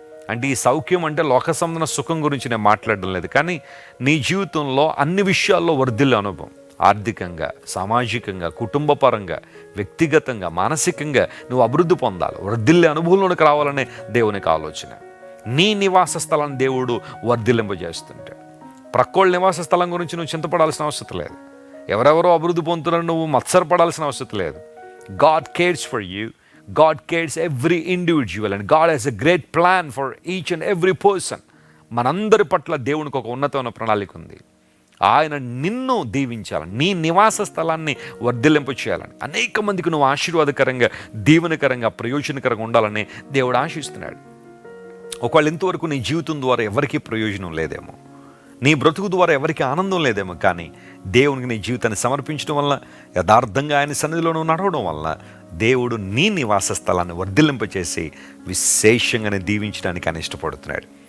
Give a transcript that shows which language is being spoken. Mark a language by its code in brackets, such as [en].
[te] అంటే ఈ సౌఖ్యం అంటే లోక సంబంధ సుఖం గురించి నేను మాట్లాడడం లేదు, కానీ నీ జీవితంలో అన్ని విషయాల్లో వర్ధిల్లే అనుభవం, ఆర్థికంగా, సామాజికంగా, కుటుంబపరంగా, వ్యక్తిగతంగా, మానసికంగా నువ్వు అభివృద్ధి పొందాలి, వర్ధిల్లే అనుభవంలోనికి రావాలనే దేవునికి ఆలోచన. నీ నివాస స్థలాన్ని దేవుడు వర్ధిల్లింపజేస్తుంటాడు. ప్రక్కోళ్ళ నివాస స్థలం గురించి నువ్వు చింతపడాల్సిన అవసరం లేదు. ఎవరెవరో అభివృద్ధి పొందుతున్నారు నువ్వు మత్సరపడాల్సిన అవసరం లేదు. [en] God cares for you. God cares every individual and God has a great plan for each and every person. [te] మనందరి పట్ల దేవునికి ఒక ఉన్నతమైన ప్రణాళిక ఉంది. ఆయన నిన్ను దీవించాలని, నీ నివాస స్థలాన్ని వర్ధిల్లింప చేయాలని, అనేక మందికి నువ్వు ఆశీర్వాదకరంగా, దీవెనకరంగా, ప్రయోజనకరంగా ఉండాలని దేవుడు ఆశిస్తున్నాడు. ఒకవేళ ఇంతవరకు నీ జీవితం ద్వారా ఎవరికీ ప్రయోజనం లేదేమో, నీ బ్రతుకు ద్వారా ఎవరికి ఆనందం లేదేమో, కానీ దేవునికి నీ జీవితాన్ని సమర్పించడం వల్ల, యథార్థంగా ఆయన సన్నిధిలో నువ్వు నడవడం వల్ల దేవుడు నీ నివాస స్థలాన్ని వర్ధిల్లింపచేసి విశేషంగానే దీవించడానికి ఆయన ఇష్టపడుతున్నాడు.